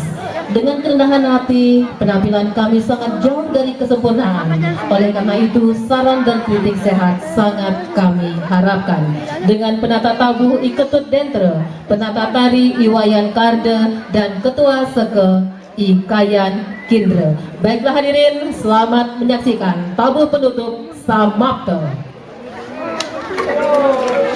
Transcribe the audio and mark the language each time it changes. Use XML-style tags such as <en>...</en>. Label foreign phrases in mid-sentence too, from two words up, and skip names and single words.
<id>Dengan kerendahan hati, penampilan kami sangat jauh dari kesempurnaan. Oleh karena itu, saran dan kritik sehat sangat kami harapkan. Dengan penata tabuh Iketut Dentre, penata tari Iwayan Karde, dan Ketua Seke Ikayan Kindre. Baiklah hadirin, selamat menyaksikan tabuh penutup Samapta.</id>